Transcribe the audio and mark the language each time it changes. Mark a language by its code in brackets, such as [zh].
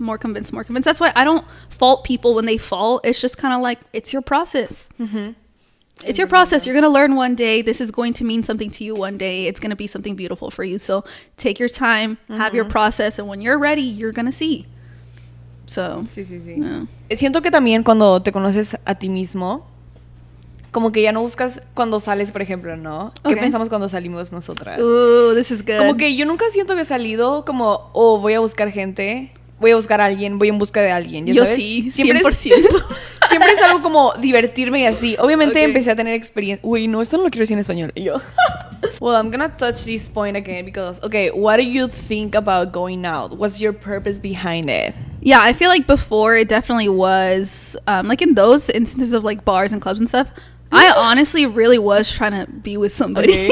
[en] That's why I don't fault people when they fall. It's just kind of like, it's your process. It's your process. You're going to learn one day. This is going to mean something to you one day. It's going to be something beautiful for you. So take your time, have your process, and when you're ready, you're going to see. So, sí. Yeah. [es] Siento que también cuando te conoces a ti mismo, como que ya no buscas cuando sales, por ejemplo, ¿no? ¿Qué pensamos cuando salimos nosotras? [en] Ooh, this is good. [es] Como que yo nunca siento que he salido como, oh, voy a buscar gente, voy a buscar a alguien, voy en busca de alguien. ¿Ya yo sabes? Sí, 100%. Siempre es algo como divertirme y así. Obviamente empecé a tener experiencia. Uy, no, esto no lo quiero decir en español. Y yo. [en] Well, I'm gonna touch this point again because, okay, what do you think about going out? What's your purpose behind it? Yeah, I feel like before it definitely was, like in those instances of like bars and clubs and stuff, I honestly really was trying to be with somebody.